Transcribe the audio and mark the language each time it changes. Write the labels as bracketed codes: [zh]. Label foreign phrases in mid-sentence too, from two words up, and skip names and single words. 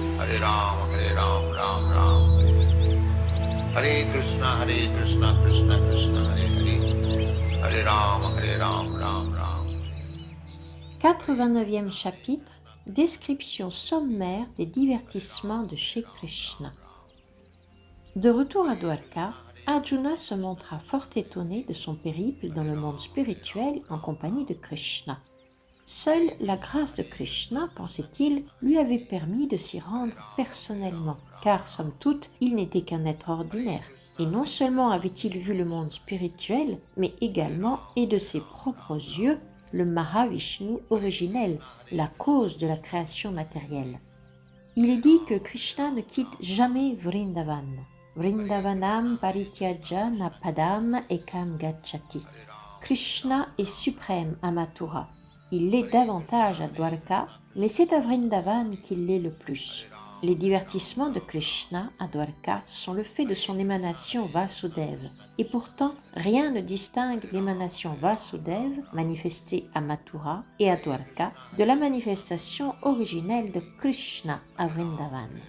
[sa] Hare Ram, Ram Ram, Hare Krishna, Krishna Krishna, Hare Hare, Hare Ram, Ram Ram. [fr] 89e chapitre, description sommaire des divertissements de chez Krishna. De retour à Dwarka, Arjuna se montra fort étonné de son périple dans le monde spirituel en compagnie de Krishna. Seule la grâce de Krishna, pensait-il, lui avait permis de s'y rendre personnellement, car somme toute, il n'était qu'un être ordinaire. Et non seulement avait-il vu le monde spirituel, mais également, et de ses propres yeux, le Mahavishnu originel, la cause de la création matérielle. Il est dit que Krishna ne quitte jamais Vrindavan. [sa] Vrindavanam parityaja na padam ekam gacchati. [fr] Krishna est suprême à Mathura. Il l'est davantage à Dwarka, mais c'est à Vrindavan qu'il l'est le plus. Les divertissements de Krishna à Dwarka sont le fait de son émanation Vasudeva. Et pourtant, rien ne distingue l'émanation Vasudeva, manifestée à Mathura et à Dwarka, de la manifestation originelle de Krishna à Vrindavan.